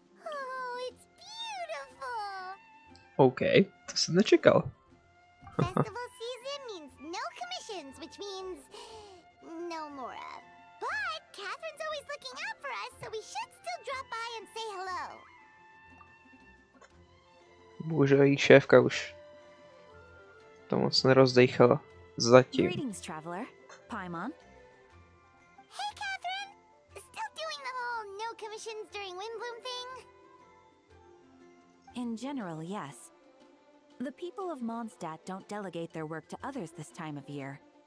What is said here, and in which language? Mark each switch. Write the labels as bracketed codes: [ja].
[en] Oh, it's beautiful. [cs] OK, to jsem nečekal. [en] Festival season means no commissions, which means no Mora. But Catherine's always looking out for us, so we should still drop by and say hello. [cs] Bohužel její šéfka už to moc nerozdejchala zatím. [en] Greetings, traveler. Paimon. Hey, Catherine. Still doing the whole no commissions during Windbloom thing? In general, yes. The people of Mondstadt don't delegate their work to others this time of year.